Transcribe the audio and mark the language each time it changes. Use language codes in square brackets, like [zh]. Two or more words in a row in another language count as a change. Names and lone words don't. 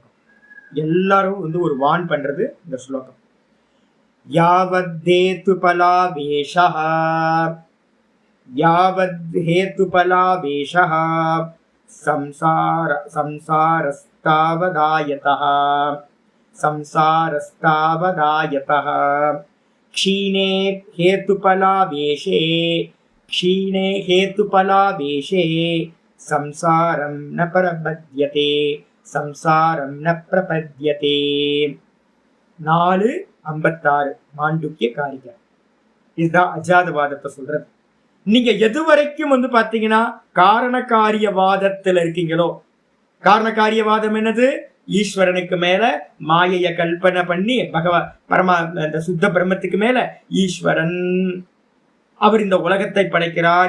[ta] எல்லாரும் ஒரு வான் பண்றது இந்த ஸ்லோகம். [sa] यावद्धेतुफलावेशः यावद्धेतुफलावेशः संसारस्तावदायतः संसारस्तावदायतः क्षीणे हेतुफलावेशे संसारं न प्रपद्यते संसारं न प्रपद्यते. [ta] 4:56 மாண்டூக்கிய காரிகை. இதுதான் அஜாதவாதத்தை சொல்றது. நீங்க எது வரைக்கும் பாத்தீங்கன்னா காரண காரியவாதத்துல இருக்கீங்களோ, காரண காரியவாதம் என்னது? ஈஸ்வரனுக்கு மேல மாயைய கல்பனை பண்ணி இந்த சுத்த பிரம்மத்துக்கு மேல ஈஸ்வரன் அவர் இந்த உலகத்தை படைக்கிறார்.